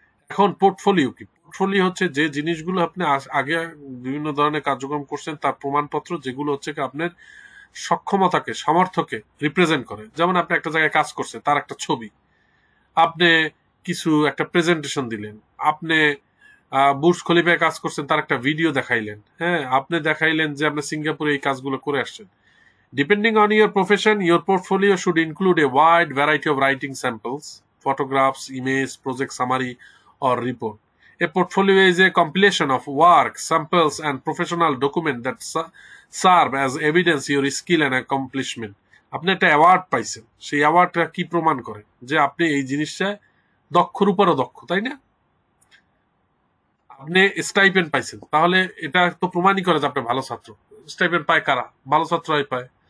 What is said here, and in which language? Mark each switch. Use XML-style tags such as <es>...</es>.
<bn>এখন পোর্টফোলিও কি? পোর্টফোলিও হচ্ছে যে জিনিসগুলো আপনি আগে বিভিন্ন ধরনের কার্যক্রম করছেন তার প্রমাণপত্র, যেগুলো হচ্ছে আপনার সক্ষমতাকে, সামর্থ্যকে রিপ্রেজেন্ট করে। যেমন আপনি একটা জায়গায় কাজ করছেন, তার একটা ছবি, আপনি কিছু একটা প্রেজেন্টেশন দিলেন, আপনি বুর্জ খলিফায় কাজ করছেন, তার একটা ভিডিও দেখাইলেন, হ্যাঁ, আপনি দেখাইলেন যে আপনি সিঙ্গাপুরে এই কাজগুলো করে আসছেন।</bn> <en>Depending on your profession, your portfolio should include a wide variety of writing samples, photographs, images, project summary, or report. A portfolio is a compilation of work, samples, and professional documents that serve as evidence your skill and accomplishment.</en> <bn>আপনি একটা award পাইছেন, সেই অ্যাওয়ার্ডটা কি প্রমাণ করে? যে আপনি এই জিনিসটা দক্ষর উপরও দক্ষ, তাই না? আপনি স্টাইপেন্ড পাইছেন, তাহলে এটা তো প্রমাণই করে যে আপনি ভালো ছাত্র। স্টাইপেন্ড পায় কারা? ভালো ছাত্রই পায়।</bn>